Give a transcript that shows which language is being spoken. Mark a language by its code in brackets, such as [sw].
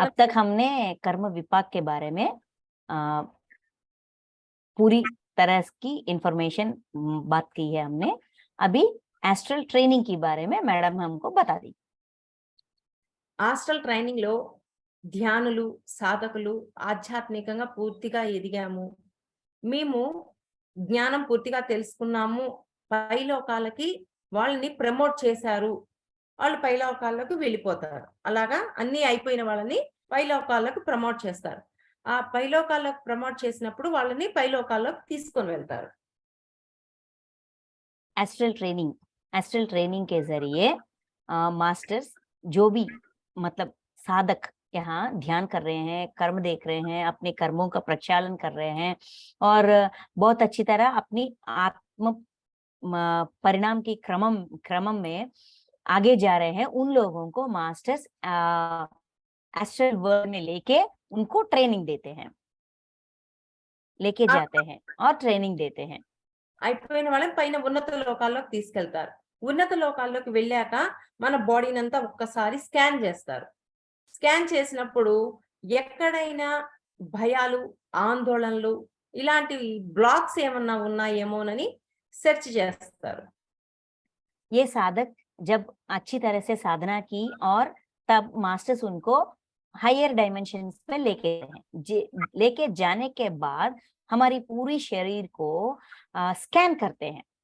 [hi] अब तक हमने कर्म विपाक के बारे में पूरी तरह की इंफॉर्मेशन बात की है हमने। अभी एस्ट्रल ट्रेनिंग के बारे में मैडम हमको बता दी। [te] ఆస్ట్రల్ ట్రైనింగ్ లో ధ్యానులు, సాధకులు ఆధ్యాత్మికంగా పూర్తిగా ఎదిగాము, మేము జ్ఞానం పూర్తిగా తెలుసుకున్నాము, పైలోకాలకి వాళ్ళని ప్రమోట్ చేశారు, వాళ్ళు పైలోకాల్లోకి వెళ్ళిపోతారు. అలాగా అన్ని అయిపోయిన వాళ్ళని పైలోకాల్లోకి ప్రమోట్ చేస్తారు. ఆ పైలోకాల్లోకి ప్రమోట్ చేసినప్పుడు వాళ్ళని పైలోకాల్లోకి తీసుకొని వెళ్తారు. [hi] एस्ट्रल ट्रेनिंग के जरिए मास्टर्स जो भी मतलब साधक यहाँ ध्यान कर रहे हैं, कर्म देख रहे हैं, अपने कर्मों का प्रक्षालन कर रहे हैं और बहुत अच्छी तरह अपनी आत्म परिणाम की क्रम में आगे जा रहे हैं, उन लोगों को मास्टर्स एस्ट्रल वर्ल्ड में लेके उनको ट्रेनिंग देते हैं, लेके जाते हैं और ट्रेनिंग देते हैं। [te] అయిపోయిన వాళ్ళని పైన ఉన్నత లోకాల్లోకి తీసుకెళ్తారు. ఉన్నత లోకాల్లోకి వెళ్ళాక మన బాడీని అంతా ఒక్కసారి స్కాన్ చేస్తారు. స్కాన్ చేసినప్పుడు ఎక్కడైనా భయాలు, ఆందోళనలు ఇలాంటి బ్లాక్స్ ఏమన్నా ఉన్నాయేమోనని సెర్చ్ చేస్తారు. [hi] ये साधक जब अच्छी तरह से साधना की और तब मास्टर्स उनको हायर डायमेंशंस में लेके जाने के बाद हमारी पूरी शरीर को स्कैन करते हैं।